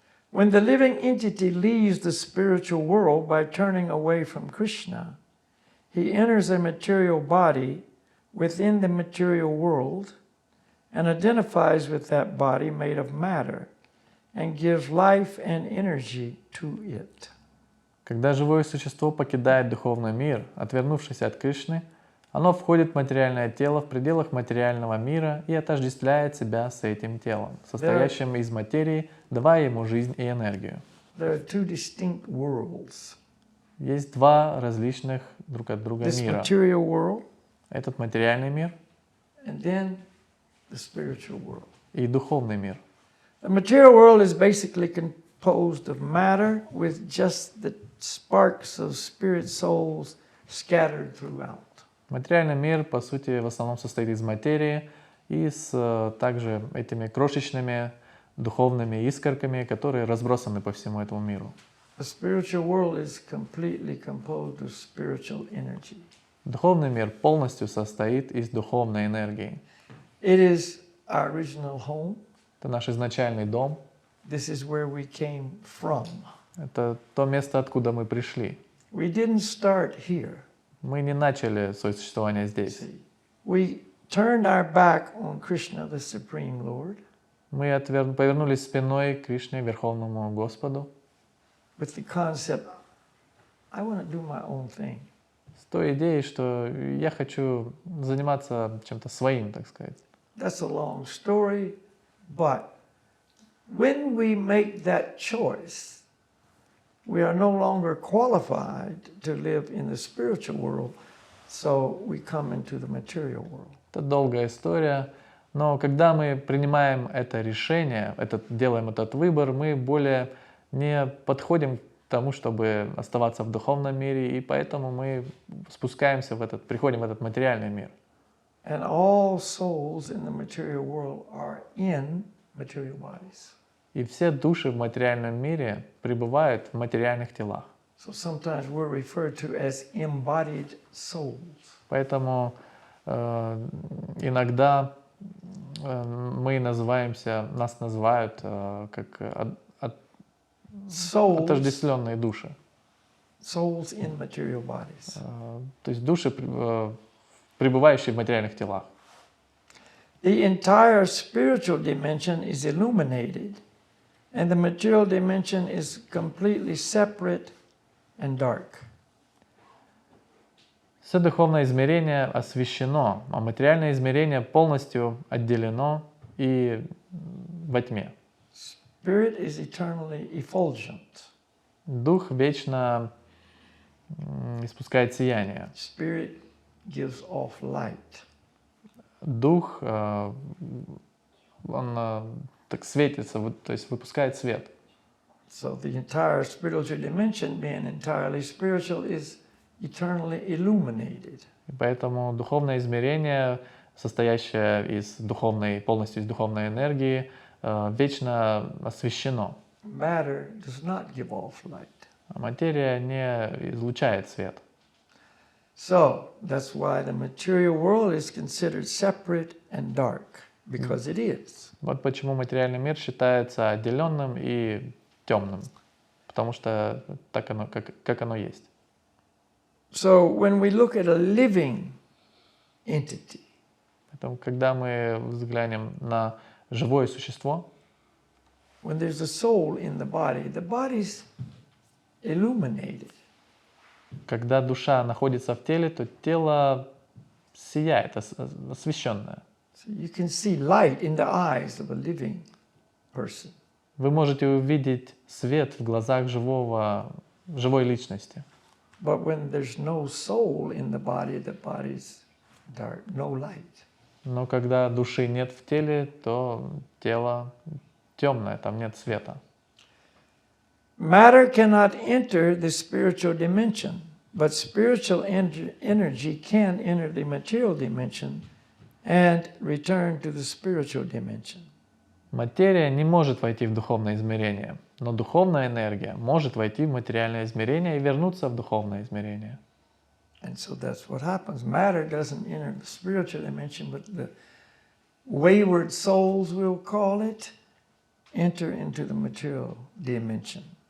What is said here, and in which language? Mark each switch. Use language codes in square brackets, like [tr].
[en] When the living entity leaves the spiritual world by turning away from Krishna, he enters a material body within the material world and identifies with that body made of matter and gives life and energy to it. [ru] Когда живое существо покидает духовный мир, отвернувшись от Кришны, оно входит в материальное тело в пределах материального мира и отождествляет себя с этим телом, состоящим из материи, давая ему жизнь и энергию. [en] There are two distinct worlds. [ru] Есть два различных друг от друга [en] This [ru] мира. [en] material world [ru] Этот материальный мир [en] and then the spiritual world. [ru] и духовный мир. [en] The material world is basically composed of matter with just the sparks of spirit souls scattered throughout. [ru] Материальный мир, по сути, в основном состоит из материи и с также этими крошечными духовными искорками, которые разбросаны по всему этому миру. [en] The spiritual world is completely composed of spiritual energy. [ru] Духовный мир полностью состоит из духовной энергии. [en] It is our original home. [ru] Это наш изначальный дом. [en] This is where we came from. [ru] Это то место, откуда мы пришли. [en] We didn't start here. [ru] Мы не начали свое существование здесь. [en] We turned our back on Krishna, the Supreme Lord, [ru] Мы повернулись спиной к Кришне, Верховному Господу, [en] with the concept, I want to do my own thing. [ru] с той идеей, что я хочу заниматься чем-то своим, так сказать. [en] That's a long story, but when we make that choice, we are no longer qualified to live in the spiritual world, so we come into the material world. [ru] Это долгая история, но когда мы принимаем это решение, делаем этот выбор, мы более не подходим к тому, чтобы оставаться в духовном мире, и поэтому мы спускаемся приходим в этот материальный мир. [en] And all souls in the material world are in material bodies. [ru] И все души в материальном мире пребывают в материальных телах. [en] So sometimes we're referred to as embodied souls. [ru] Поэтому иногда нас называют как отождественные души. [en] Souls in material bodies. [ru] То есть души, пребывающие в материальных телах. [en] The entire spiritual dimension is illuminated, and the material dimension is completely separate and dark. [ru] Все духовное измерение освещено, а материальное измерение полностью отделено и во тьме. [en] Spirit is eternally effulgent. [ru] Дух вечно испускает сияние. [en] Spirit gives off light. [ru] Дух, он так светится, то есть выпускает свет. [en] So the entire spiritual dimension, being entirely spiritual, is eternally illuminated. [ru] И поэтому духовное измерение, состоящее полностью из духовной энергии, вечно освещено. [en] Matter does not give off light. [ru] А материя не излучает свет. [en] So that's why the material world is considered separate and dark, because it is. [ru] Вот почему материальный мир считается отделенным и темным, потому что так оно, как оно есть. [en] So when we look at a living entity, [ru] Поэтому, когда мы взглянем на живое существо, [en] when there's a soul in the body's illuminated. [ru] когда душа находится в теле, то тело сияет, освещенное. [en] So you can see light in the eyes of a living person. [ru] Вы можете увидеть свет в глазах живой личности. [en] But when there's no soul in the body's dark, no light. [ru] Но когда души нет в теле, то тело темное, там нет света. [en] Matter cannot enter the spiritual dimension, but spiritual energy can enter the material dimension and return to the spiritual dimension. [ru] Материя не может войти в духовное измерение, но духовная энергия может войти в материальное измерение и вернуться в духовное измерение. [en] And so that's what happens. Matter doesn't enter the spiritual dimension, but the wayward souls, we'll call it, enter into the material dimension.